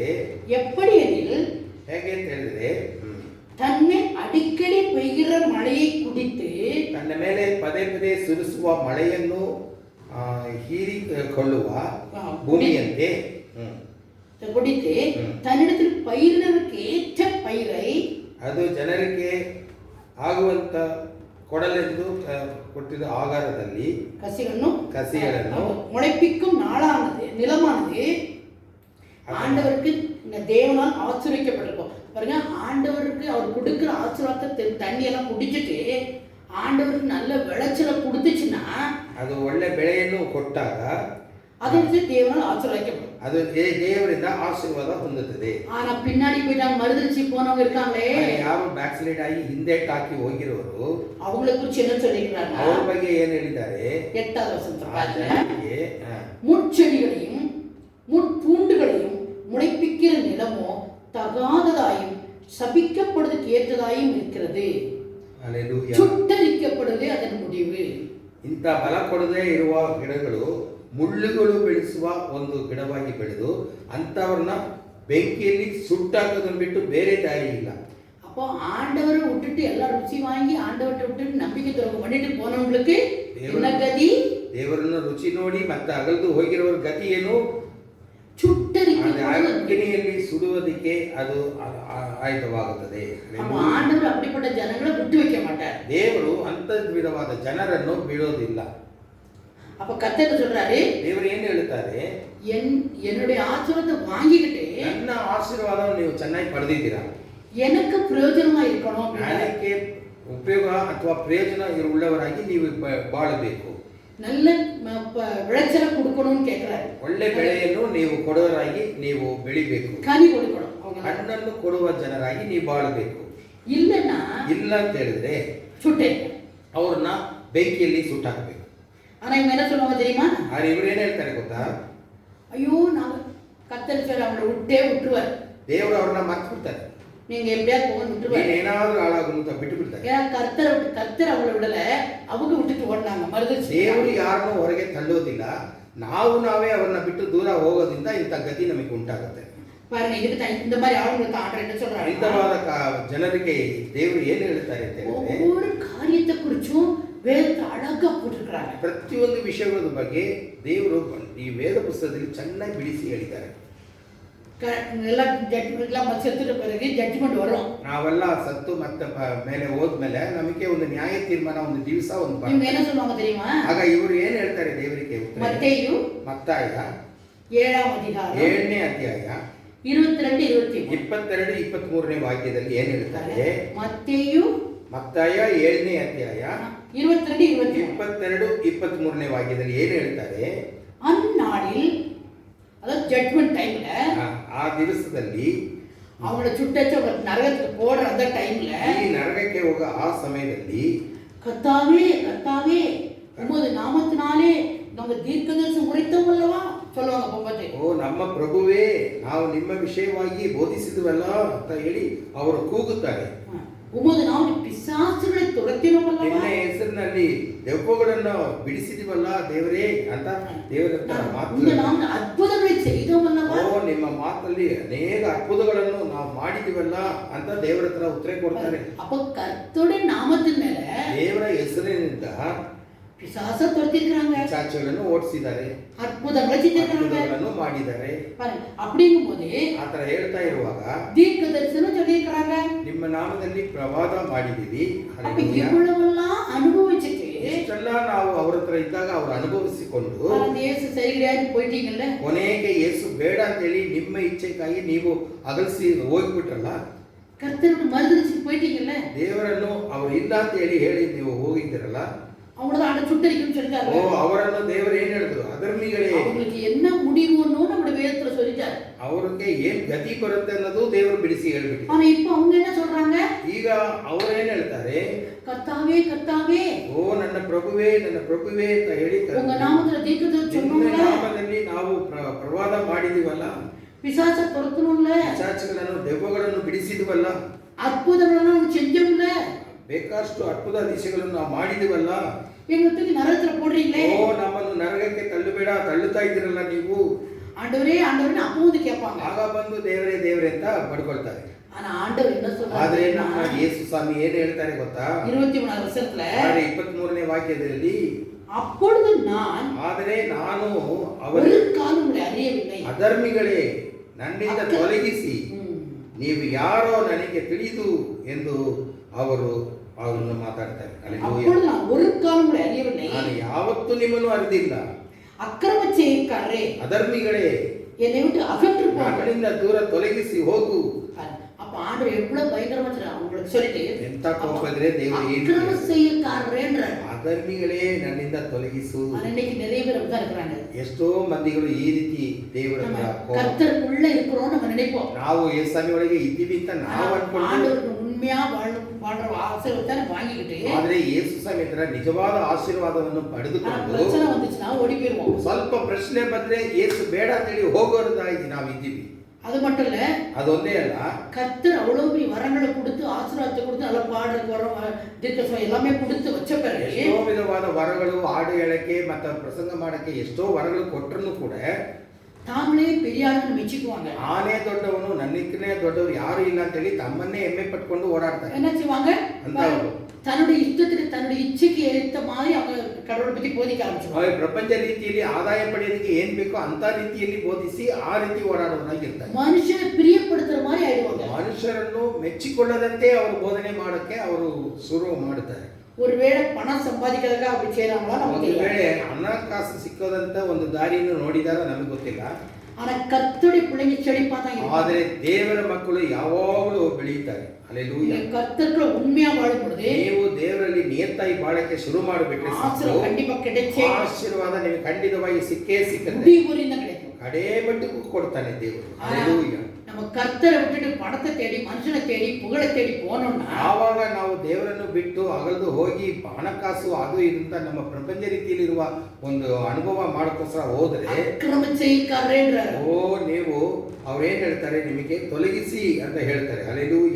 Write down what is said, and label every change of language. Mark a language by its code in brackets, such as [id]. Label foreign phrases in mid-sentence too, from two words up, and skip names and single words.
[ta] எப்படி எனில் [kn] ಹೇಗೆ ಅಂತ ಹೇಳಿದ್ರೆ, [ta] தன்னை அடிக்கடி பெய்கிற மழையை குடித்து [kn] ತನ್ನ ಮೇಲೆ ಪದೇ ಪದೇ ಸುರಿಸುವ ಮಳೆಯನ್ನು ಹೀರಿಕೊಳ್ಳುವ ಭೂಮಿಯಂತೆ [ta] குடித்து தன்னிடத்தில் பயிரினருக்கு ஏற்ற பயிரை [kn] ಅದು ಜನರಿಗೆ ಆಗುವಂತ ಕೊಡಲೆಂದು ಕೊಟ್ಟಿದ್ದ ಆಗಾರದಲ್ಲಿ கசிಗಳನ್ನು [ta] முளைப்பிக்கும் நிலமானது ஆண்டவருக்கு தேவனால் ஆசீர்வதிக்கப்பட்டிருக்கும். பாருங்க, ஆண்டவருக்கு அவர் கொடுக்கிற ஆசீர்வாதத்தை தண்ணியெல்லாம் குடிச்சிட்டு ஆண்டவருக்கு நல்ல விளைச்சலை கொடுத்துச்சுன்னா [kn] ಅದು ಒಳ್ಳೆ ಬೆಳೆಯನ್ನು ಕೊಟ್ಟಾಗ ಅದಕ್ಕೆ ದೇವனால் ஆசீர்வதிக்கப்படும். ಅದು ದೇವರಿಂದ ಆಶೀರ್ವಾದ ಹೊಂದುತ್ತದೆ. [ta] ஆனா பின்னாடி போய் நான் மறுதலிச்சு போனவங்க இருக்காங்களே, [kn] ಯಾರು [en] back slide [kn] ಆಗಿ ಹಿಂದೆ ಟಾಕಿ ಹೋಗಿರೋರು, [ta] அவங்கள குறித்து என்ன சொல்லிக்கிறாங்க? [kn] ಅವರ ಬಗ್ಗೆ ಏನು ಹೇಳಿದ್ದಾರೆ? [ta] 8வது வசனத்துல பாருங்க, முட்செடிகளையும் முட்பூண்டுகளையும் முளைப்பிக்கிற நிலமோ தகாததாயும் சபிக்கப்படுவதற்கு ஏற்றதாயும் இருக்கிறது. சுட்டரிக்கப்படுவதே அதன் முடிவு. [kn] ಇಂಥ ಫಲ ಕೊಡದೇ ಇರುವ ಗಿಡಗಳು ಮುಳ್ಳುಗಳು ಬೆಳೆಸುವ ಒಂದು ಗಿಡವಾಗಿ ಬೆಳೆದು ಅಂಥವ್ರನ್ನ ಬೆಂಕಿಯಲ್ಲಿ ಸುಟ್ಟಾಕೋದನ್ನು ಬಿಟ್ಟು ಬೇರೆ ದಾರಿ ಇಲ್ಲ. [ta] அப்போ ஆண்டவரை விட்டுட்டு எல்லாம் ருச்சி வாங்கி ஆண்டவரை விட்டுட்டு நம்பிக்கை துரோகம் பண்ணிட்டு போனவங்களுக்கு என்ன கதி? [kn] ದೇವರನ್ನು ರುಚಿ ನೋಡಿ ಮತ್ತೆ ಅಗಲ್ದು ಹೋಗಿರೋರ ಗತಿ ಏನು? [ta] சுட்டரிக்கப்படுவதற்கு [kn] ಸುಡುವುದಕ್ಕೆ ಅದು ಆಯುಧವಾಗುತ್ತದೆ. [ta] ஆண்டவர் அப்படிப்பட்ட ஜனங்களை விட்டு வைக்க மாட்டார். [kn] ದೇವರು ಅಂತ ವಿಧವಾದ ಜನರನ್ನು ಬಿಡೋದಿಲ್ಲ. [ta] அப்ப கர்த்தர் சொல்றாரு, [kn] ದೇವರು ಏನು ಹೇಳುತ್ತಾರೆ? [ta] என்னுடைய ஆசீர்வாதத்தை வாங்கிக்கிட்டு [kn] ನನ್ನ ಆಶೀರ್ವಾದವನ್ನು ನೀವು ಚೆನ್ನಾಗಿ ಪಡೆದಿದ್ದೀರಾ, [ta] எனக்கு ಪ್ರಯೋಜನமா இருக்கணும், [kn] ನನಗೆ ಉಪಯೋಗ ಅಥವಾ ಪ್ರಯೋಜನ ಉಳ್ಳವರಾಗಿ ನೀವು ಬಾಳಬೇಕು, [ta] நல்ல விளைச்சலை கொடுக்கணும்னு கேட்கிறாரு. [kn] ಒಳ್ಳೆ ಬೆಳೆಯನ್ನು ನೀವು ಕೊಡೋರಾಗಿ ನೀವು ಬೆಳಿಬೇಕು, [ta] கனி கொடுக்கணும், [kn] ಹಣ್ಣನ್ನು ಕೊಡುವ ಜನರಾಗಿ ನೀವು ಬಾಳಬೇಕು. ಇಲ್ಲ ಅಂತ ಹೇಳಿದ್ರೆ [ta] சுட்டே [kn] ಅವ್ರನ್ನ ಬೆಂಕಿಯಲ್ಲಿ ಸುಟ್ಟಾಕಬೇಕು. [ta] ஆனா இவங்க என்ன சொல்லுவாங்க தெரியுமா? ஆனா இவர் என்ன [kn] ಹೇಳ್ತಾರೆ ಗೊತ್ತಾ? [ta] ஐயோ நாங்க கர்த்தர் சார் அவங்கள விட்டுருவார், [kn] ದೇವರು ಅವ್ರನ್ನ ಮರ್ತು ಬಿಡ್ತಾರೆ, [ta] நீங்க எப்படியாவது போக விட்டுருவாரு, [kn] ಏನಾದ್ರೂ ಹಾಳಾಗಲು ಅಂತ ಬಿಟ್ಟು ಬಿಡ್ತಾರೆ. [ta] ஏன்னா கர்த்தர் அவங்கள விடல, அவங்க விட்டுட்டு ஓடினாங்க மறுதலிச்சு. [kn] ದೇವರು ಯಾರನ್ನೂ ಹೊರಗೆ ತಳ್ಳೋದಿಲ್ಲ, ನಾವೇ ಅವರನ್ನ ಬಿಟ್ಟು ದೂರ ಹೋಗೋದ್ರಿಂದ ಇಂಥ ಗತಿ ನಮಗೆ ಉಂಟಾಗುತ್ತೆ. [ta] பாருங்க, இதுக்கு இந்த மாதிரி ஆளுங்களுக்கு ஆண்டவர் என்ன சொல்றாரு? [kn] ಇಂಥವಾದ ಜನರಿಗೆ ದೇವರು ಏನು ಹೇಳ್ತಾರೆ ಅಂತ ಹೇಳಿದ್ರೆ, [ta] ஒவ்வொரு காரியத்தை குறிச்சும் வேதத்தை அழகா போட்டிருக்கிறாங்க. [kn] ಪ್ರತಿಯೊಂದು ವಿಷಯಗಳ ಬಗ್ಗೆ ದೇವರು ಈ ವೇದ ಪುಸ್ತಕದಲ್ಲಿ ಚೆನ್ನಾಗಿ ಬಿಡಿಸಿ ಹೇಳಿದ್ದಾರೆ. [ta] ಎಲ್ಲ ಜಡ್ಜ್ಮೆಂಟ್லாம் செத்துட்ட பிறகு ஜட்ஜ்மெண்ட் வரும். [kn] ನಾವೆಲ್ಲ ಸತ್ತು ಮತ್ತೆ ಮೇಲೆ ಹೋದ್ಮೇಲೆ ನಮಗೆ ಒಂದು ನ್ಯಾಯ ತೀರ್ಮಾನ ಒಂದು ದಿವಸ ಒಂದು ಇವ್ರು ಏನು [ta] சொல்லுவாங்க தெரியுமா? [kn] ಆಗ ಇವರು ಏನು ಹೇಳ್ತಾರೆ ದೇವರಿಗೆ? ಮತ್ತಾಯ 7ನೇ ಅಧ್ಯಾಯ 7ನೇ ಅಧ್ಯಾಯ 22-23ನೇ ವಾಕ್ಯದಲ್ಲಿ ಏನು ಹೇಳ್ತಾರೆ? ಮತ್ತಾಯ 7ನೇ ಅಧ್ಯಾಯ 22-23ನೇ ವಾಕ್ಯದಲ್ಲಿ ಏನು ಹೇಳ್ತಾರೆ? [ta] அந்நாளில் அதாவது [en] judgment time, [kn] ಆ ದಿವಸದಲ್ಲಿ [ta] அவங்கள சுட்டச்சு நரகத்துக்கு போடுற அந்த டைம்ல, [kn] ಈ ನರಕಕ್ಕೆ ಹೋಗೋ ಆ ಸಮಯದಲ್ಲಿ [ta] கர்த்தாவே கர்த்தாவே உமது நாமத்தினாலே நம்ம தீர்க்கதரிசனம் உரைத்தோம் அல்லவா சொல்லுவாங்க. பொம்பத்தை, [kn] ಓ ನಮ್ಮ ಪ್ರಭುವೇ, ನಾವು ನಿಮ್ಮ ವಿಷಯವಾಗಿ ಬೋಧಿಸಿದ್ವಲ್ಲ ಅಂತ ಹೇಳಿ ಅವರು ಕೂಗುತ್ತಾರೆ. [ta] உமது நாமத்தில் பிசாசுகளை துரத்தினோம் அல்லவா, [kn] ನಿನ್ನ ಹೆಸರಿನಲ್ಲಿ ದೆವ್ವಗಳನ್ನು ಬಿಡಿಸಿದಿವಲ್ಲ ದೇವರೇ ಅಂತ ದೇವರ [ta] ಮಾತು, ಅದ್ಭುತங்களை செய்தோம் அல்லவா, [kn] ಓ ನಿಮ್ಮ ಮಾತಲ್ಲಿ ಅನೇಕ ಅದ್ಭುತಗಳನ್ನು ನಾವು ಮಾಡಿದಿವಲ್ಲ ಅಂತ ದೇವರ ಹತ್ರ ಉತ್ತರ ಕೊಡ್ತಾರೆ. [ta] அப்ப கர்த்தருடைய நாமத்தின் மேல [kn] ದೇವರ ಹೆಸರಿನಿಂದ [ta] பிசாச துரத்திருக்காங்க, [kn] ಪಿಶಾಚಗಳನ್ನು ಓಡಿಸಿದ್ದಾರೆ, ಅದ್ಭುತಗಳನ್ನು ಮಾಡಿದ್ದಾರೆ. [ta] அப்படிங்கும்போது [kn] ಆತರ ಹೇಳ್ತಾ ಇರುವಾಗ [ta] தீர்க்க தரிசனம் சொல்லியிருக்காங்க, [kn] ನಿಮ್ಮ ನಾಮದಲ್ಲಿ ಪ್ರವಾದ ಮಾಡಿದೀವಿ, [ta] இவ்வளவெல்லாம் அனுபவிச்சுட்டு [kn] ಇಷ್ಟೆಲ್ಲ ನಾವು ಅವ್ರ ಹತ್ರ ಇದ್ದಾಗ ಅವ್ರು ಅನುಭವಿಸಿಕೊಂಡು [ta] ஆனா அந்த இயேசு சரியில்லையான்னு போயிட்டீங்கல்ல, [kn] ಕೊನೆಗೆ ಯೇಸು ಬೇಡ ಅಂತೇಳಿ ನಿಮ್ಮ ಇಚ್ಛೆಗಾಗಿ ನೀವು ಅಗಲಿಸಿ ಹೋಗ್ಬಿಟ್ರಲ್ಲ, [ta] கர்த்தரோட மறுதலிச்சுட்டு போயிட்டீங்கல்ல, [kn] ದೇವರನ್ನು ಅವ್ರು ಇಲ್ಲ ಅಂತ ಹೇಳಿ ನೀವು ಹೋಗಿದ್ದೀರಲ್ಲ, [ta] அவங்களதான் ஆண்டு சுட்டரிக்கும்னு சொல்லிட்டாரு. [kn] ಅವರನ್ನು ದೇವರು ಏನ್ ಹೇಳಿದ್ರು? ಅಧರ್ಮಿಗಳೇ. [ta] அவங்களுக்கு என்ன முடிவுன்னு நம்ம வேதத்துல சொல்லிட்டாரு. [kn] ಅವ್ರಿಗೆ ಏನ್ ಗತಿ ಬರುತ್ತೆ ಅನ್ನೋದು ದೇವರು ಬಿಡಿಸಿ ಹೇಳ್ಬಿಟ್ಟು. [ta] ஆனா இப்ப அவங்க என்ன சொல்றாங்க? [kn] ಈಗ ಅವ್ರು ಏನ್ ಹೇಳ್ತಾರೆ? [ta] கர்த்தாவே கர்த்தாவே, [kn] ಓ ನನ್ನ ಪ್ರಭುವೇ ನನ್ನ ಪ್ರಭುವೇ ಅಂತ ಹೇಳಿ [ta] உங்க நாமத்துல தீர்க்கதரிசி சொன்னோம்ல, [kn] ನಾಮದಲ್ಲಿ ನಾವು ಪ್ರವಾದ ಮಾಡಿದೀವಲ್ಲ, [ta] பிசாச துரத்தணும்ல, [kn] ಪಿಶಾಚಗಳನ್ನು ದೆವ್ವಗಳನ್ನು ಬಿಡಿಸಿದ್ವಲ್ಲ, [ta] அற்புதங்களெல்லாம் நம்ம செஞ்சோம்ல, [kn] ಬೇಕಾಷ್ಟು ಅದ್ಭುತ ದಿಶೆಗಳನ್ನು ನಾವು ಮಾಡಿದೀವಲ್ಲ, [ta] எங்களை தூக்கி நரகத்துல போடுறீங்களே, [kn] ಓ ನಮ್ಮನ್ನು ನರಕಕ್ಕೆ ತಳ್ಳಬೇಡ, ತಳ್ಳುತ್ತಾ ಇದ್ದೀರಲ್ಲ ನೀವು, [ta] ஆண்டவரே ஆண்டவரே அப்போ வந்து கேட்பாங்க. [kn] ಆಗ ಬಂದು ದೇವರೇ ದೇವರೇ ಅಂತ ಪಡ್ಕೊಳ್ತಾರೆ. [ta] ஆனா ஆண்டவர் என்ன [kn] ಆದ್ರೆ [ta] சொல்றாரு? [kn] ನಮ್ಮ ಯೇಸು ಸ್ವಾಮಿ ಏನ್ ಹೇಳ್ತಾರೆ ಗೊತ್ತಾ? [ta] 23வது வசனத்துல [kn] 23ನೇ ವಾಕ್ಯದಲ್ಲಿ, [ta] அப்பொழுது நான் [kn] ಆದರೆ ನಾನು [ta] ஒரு காலம் உங்களை அறியவில்லை, [kn] ಅಧರ್ಮಿಗಳೇ ನನ್ನಿಂದ ತೊಲಗಿಸಿ ம். ನೀವು ಯಾರೋ ನನಗೆ ತಿಳಿದು ಎಂದು ಅವರನ್ನು ಮಾತಾಡ್ತಾರೆ. [ta] அப்பொழுது நான் ஒரு காலம் உங்களை அறியவில்லை, [kn] ನಾನು ಯಾವತ್ತೂ ನಿಮ್ಮನ್ನು ಅರಿದಿಲ್ಲ, [ta] அக்கிரம செய்யக்காரரே [kn] ಅಧರ್ಮಿಗಳೇ [ta] என்னை விட்டு அகன்று போங்க. [kn] ನನ್ನಿಂದ ದೂರ ತೊಲಗಿಸಿ ಹೋಗು. [ta] அப்ப ஆண்டவர் எவ்வளவு பயங்கரமா சொல்றாரு அவங்களுக்கு சொல்லிட்டு, [kn] ಎಂತ ಕೋಪ ಇದ್ರೆ ದೇವರು ಏನ್ [ta] அக்கிரம செய்யக்காரரேன்றாரு. [kn] ಅಧರ್ಮಿಗಳೇ ನನ್ನಿಂದ ತೊಲಗಿಸು. [ta] ஆனா இன்னைக்கு நிறைய பேர் அப்படிதான் இருக்கிறாங்க. [kn] ಎಷ್ಟೋ ಮಂದಿಗಳು ಈ ರೀತಿ ದೇವರ [ta] நம்ம [kn] ಹತ್ರ ಕೋಪ. [ta] கர்த்தருக்குள்ள இருக்கிறோம் நம்ம நினைப்போம். [kn] ನಾವು ಯೇಸುವಿನ ಒಳಗೆ ಇದ್ದೀವಿ ಅಂತ ನಾವು ಅನ್ಕೊಂಡು, [ta] ஆண்டவருக்கு உண்மையா வாழ்ற ஆசீர்வாதத்தை வாங்கிக்கிட்டு, [kn] ಆದ್ರೆ ಯೇಸು ಸ್ವಾಮಿ ಹತ್ರ ನಿಜವಾದ ಆಶೀರ್ವಾದವನ್ನು [ta] ஆனா [kn] ಪಡೆದುಕೊಂಡು [ta] பிரச்சனை வந்துச்சுன்னா ஓடி போயிருவோம். [kn] ಸ್ವಲ್ಪ ಪ್ರಶ್ನೆ ಬಂದ್ರೆ ಯೇಸು ಬೇಡ ಅಂತೇಳಿ ಹೋಗೋದಾಗಿ ನಾವಿದ್ದೀವಿ. [ta] அது மட்டும் இல்ல, [kn] ಅದೊಂದೇ ಅಲ್ಲ, [ta] கர்த்தர் அவ்வளவு பெரிய வரங்களை கொடுத்து ஆசீர்வாதத்தை கொடுத்து நல்லா பாடுறதுக்கு வர தீர்க்கதரிசனம் எல்லாமே கொடுத்து வச்ச பிறகு [kn] ಎಷ್ಟೋ ವಿಧವಾದ ವರಗಳು, ಹಾಡು ಹೇಳಕ್ಕೆ ಮತ್ತು ಪ್ರಸಂಗ ಮಾಡಕ್ಕೆ ಎಷ್ಟೋ ವರಗಳು ಕೊಟ್ಟರು ಕೂಡ [ta] தாங்களே பெரிய ஆளுன்னு மெச்சிக்குவாங்க. [kn] ನಾನೇ ದೊಡ್ಡವನು, ನನ್ನಿಕ್ಕನೇ ದೊಡ್ಡವರು ಯಾರು ಇಲ್ಲ ಅಂತೇಳಿ ತಮ್ಮನ್ನೇ ಹೆಮ್ಮೆ ಪಟ್ಕೊಂಡು ಓಡಾಡ್ತಾರೆ. [ta] என்ன செய்வாங்க? [kn] ಅಂತವರು [ta] தன்னுடைய இஷ்டத்துக்கு தன்னுடைய இச்சைக்கு ஏற்ற மாதிரி அவங்க கடவுளை பத்தி போதிக்க ஆரம்பிச்சுவாங்க. [kn] ಪ್ರಪಂಚ ರೀತಿಯಲ್ಲಿ ಆದಾಯ ಪಡೆಯೋದಕ್ಕೆ ಏನ್ ಬೇಕೋ ಅಂತ ರೀತಿಯಲ್ಲಿ ಬೋಧಿಸಿ ಆ ರೀತಿ ಓಡಾಡೋದಾಗಿರ್ತಾರೆ. [ta] மனுஷனை பிரியப்படுத்துற மாதிரி ಆಯ್டுவாங்க. [kn] ಮನುಷ್ಯರನ್ನು ಮೆಚ್ಚಿಕೊಳ್ಳದಂತೆ ಅವರು ಬೋಧನೆ ಮಾಡಕ್ಕೆ ಅವರು ಶುರು ಮಾಡುತ್ತಾರೆ. [ta] ஒருவேளை பணம் சம்பாதிக்கிறதுக்காக அப்படி செய்யறாங்களா நமக்கு [kn] ಒಂದು [ta] தெரியல. [kn] ವೇಳೆ ಹಣಕಾಸು ಸಿಕ್ಕೋದಂತ ಒಂದು ದಾರಿಯನ್ನು ನೋಡಿದಾರ ನಮಗೆ ಗೊತ್ತಿಲ್ಲ. [ta] ஆனா கர்த்தருடைய பிள்ளைங்க செழிப்பா தான் இருப்பாங்க. [kn] ಆದರೆ ದೇವರ ಮಕ್ಕಳು ಯಾವಾಗಲೂ ಬೆಳೆಯುತ್ತಾರೆ. ಹಲ್ಲೆಲೂಯಾ. [ta] நீங்க கர்த்தருக்குள்ள உண்மையா வாழும் பொழுது [kn] ನೀವು ದೇವರಲ್ಲಿ ನಿಯತ್ತಾಗಿ ಬಾಳಕ್ಕೆ ಶುರು ಮಾಡಿಬಿಟ್ರೆ [ta] ஆசீர்வாதம் கண்டிப்பா கிடைச்சே [kn] ಆಶೀರ್ವಾದ ನಿಮಗೆ ಖಂಡಿತವಾಗಿ ಸಿಕ್ಕೇ ಸಿಕ್ಕತ್ತೆ. [ta] முடிவுரிந்த கிடைக்கும். [kn] ಕಡೇ ಮಟ್ಟಕ್ಕೂ ಕೊಡ್ತಾನೆ ದೇವರು. [ta] ஆனா, [kn] ಹಲ್ಲೆಲೂಯಾ. [ta] நம்ம கர்த்தரை விட்டுட்டு பணத்தை தேடி மனுஷனை தேடி புகழை தேடி போனோம்னா [kn] ಆವಾಗ ನಾವು ದೇವರನ್ನು ಬಿಟ್ಟು ಅಗಲ್ದು ಹೋಗಿ ಹಣಕಾಸು ಅದು ಇದು ಅಂತ ನಮ್ಮ ಪ್ರಪಂಚ ರೀತಿಯಲ್ಲಿರುವ ಒಂದು ಅನುಭವ ಮಾಡೋಕ್ಕೋಸ್ಕರ ಹೋದ್ರೆ, [ta] அக்கிரம செய்யக்காரேன்றாரு. [kn] ಓ ನೀವು ಅವ್ರೇನ್ ಹೇಳ್ತಾರೆ? ನಿಮಗೆ ತೊಲಗಿಸಿ ಅಂತ ಹೇಳ್ತಾರೆ. ಹಲ್ಲೆಲೂಯಾ.